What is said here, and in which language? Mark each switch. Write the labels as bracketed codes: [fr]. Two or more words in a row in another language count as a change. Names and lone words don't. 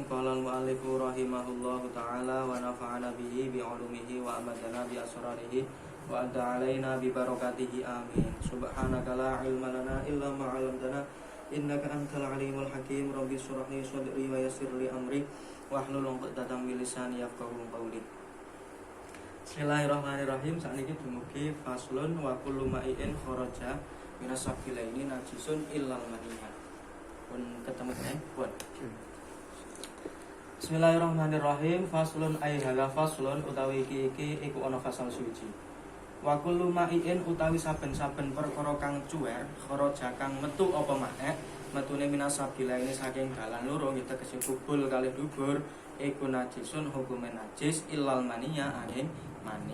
[ar] قال المؤلف رحمه الله تعالى ونفعنا به بعلومه وأمدنا بأسراره وأعاد علينا ببركاته آمين. سبحانك لا علم لنا إلا ما علمتنا إنك أنت العليم الحكيم. رب اشرح لي صدري ويسر لي أمري واحلل عقدة من لساني يفقهوا قولي. بسم الله الرحمن الرحيم. [jv] Sakniki dumugi [ar] فصل وكل مائع خرج من السبيلين نجس إلا المني. [jv] Pun ketemu pun. [ar] بسم الله الرحمن الرحيم. فصل أي هذا فصل [jv] utawi iki iku ana fasal suci. [ar] وكل مائع [jv] utawi saben-saben perkara kang cuwer kharaja kang metu apa maneh metune minasabilaini saking dalan loro kita tegese kubul kalih dubur iku najisun hukume najis [ar] إلا المني [jv] angin mani.